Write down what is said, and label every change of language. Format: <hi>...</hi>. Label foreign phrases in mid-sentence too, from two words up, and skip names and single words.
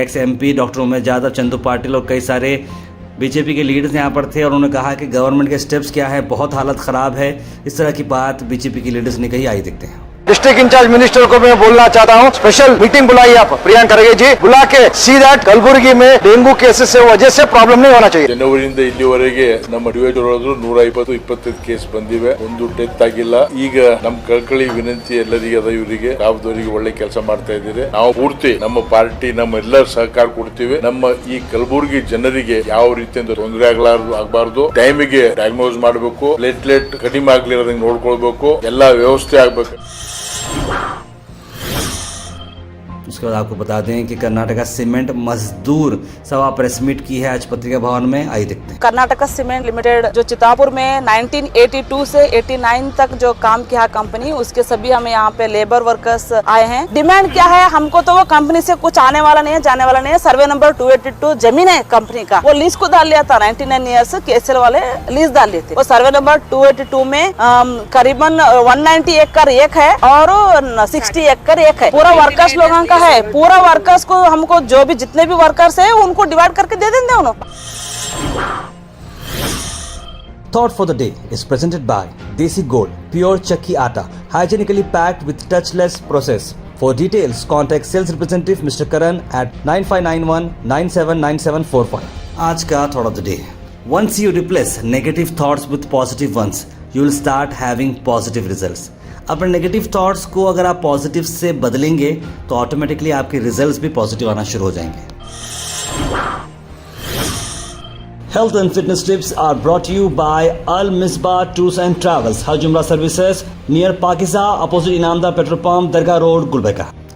<hi>एक्स MP डॉक्टर उमेश यादव, चंदू पाटिल और कई सारे बीजेपी के लीडर्स यहाँ पर थे और उन्होंने कहा कि गवर्नमेंट के स्टेप्स क्या है, बहुत हालत ख़राब है। इस तरह की बात बीजेपी के लीडर्स ने कही। आइए देखते हैं।</hi> <en>district incharge minister</en> <hi>को मैं बोलना चाहता हूँ,</hi> <en>special meeting</en> <hi>बुलाई आप प्रियंक खरगे जी, बुला के</hi> <en>see that</en> <hi>कलबुर्गी में</hi> <en>dengue cases</en> <hi>से वजह से प्रॉब्लम नहीं होना चाहिए।</hi> <kn>ಜನವರಿಯಿಂದ ಇಲ್ಲಿವರೆಗೆ ನಮ್ಮ ಡಿವೈಡ್ ಒಳಗೆ 120-125 ಕೇಸ್ ಬಂದಿವೆ, ಒಂದು ಡೆತ್ ಆಗಿಲ್ಲ. ಈಗ ನಮ್ಮ ಕಳಕಳಿ ವಿನಂತಿ ಎಲ್ಲರಿಗೆ ಅದ, ಇವರಿಗೆ ರಾವದವರಿಗೆ ಒಳ್ಳೆ ಕೆಲಸ ಮಾಡ್ತಾ ಇದ್ದೀರಿ. ನಾವು ಪೂರ್ತಿ ನಮ್ಮ ಪಾರ್ಟಿ ನಮ್ಮ ಎಲ್ಲರ ಸಹಕಾರ ಕೊಡ್ತೀವಿ. ನಮ್ಮ ಈ ಕಲಬುರ್ಗಿ ಜನರಿಗೆ ಯಾವ ರೀತಿಯಿಂದ ತೊಂದರೆ ಆಗಬಾರದು, ಟೈಮಿಗೆ ಡಯಾಗ್ನೋಸ್ ಮಾಡಬೇಕು, ಪ್ಲೇಟ್ಲೆಟ್ ಕಡಿಮೆ ಆಗ್ಲಿರೋದಂಗೆ ನೋಡ್ಕೊಳ್ಬೇಕು, ಎಲ್ಲಾ ವ್ಯವಸ್ಥೆ ಆಗ್ಬೇಕು।</kn> <hi>उसके बाद आपको बता दें कि कर्नाटका सीमेंट मजदूर सभा</hi> <en>press meet</en> <hi>की है आज पत्रिका भवन में। आइए देखते हैं। कर्नाटका सीमेंट लिमिटेड जो चितापुर में 1982 से 89 तक जो काम किया कंपनी, उसके सभी हमें यहाँ पे</hi> <en>labour workers</en> <hi>आए हैं। डिमांड क्या है? हमको तो वो कंपनी से कुछ आने वाला नहीं है, जाने वाला नहीं है।</hi> <en>survey number</en> <hi>282 जमीन है कंपनी का, वो लीज को डाल लिया था 99 ईयर्स KSL वाले लीज डाल लिए थे। वो</hi> <en>survey number</en> <hi>282 में करीबन 190 एकड़ एक है और 60 एकड़ एक है। पूरा वर्कर्स लोगों का है। पूरा वर्कर्स को हमको जो भी जितने भी वर्कर्स है उनको डिवाइड करके दे देंगे उन्होंने।</hi> <en>Thought for the day is presented by Desi Gold, pure chakki atta, hygienically packed with touchless process. For details, contact sales representative Mr. Karan at 9591 979745.</en> <hi>आज का</hi> <en>thought of the day. Once you replace negative thoughts with positive ones, you will start having positive results.</en> <hi>अपने</hi> <en>negative thoughts</en> <hi>को अगर आप पॉजिटिव से बदलेंगे तो ऑटोमेटिकली आपके रिजल्ट्स भी पॉजिटिव आना शुरू हो जाएंगे।</hi> <en>Health and fitness tips are brought you by Al Misba Tours and Travels, Hajj Umrah services near Pakiza, opposite Inamdar petrol pump, Dargah Road, Gulbarga.</en>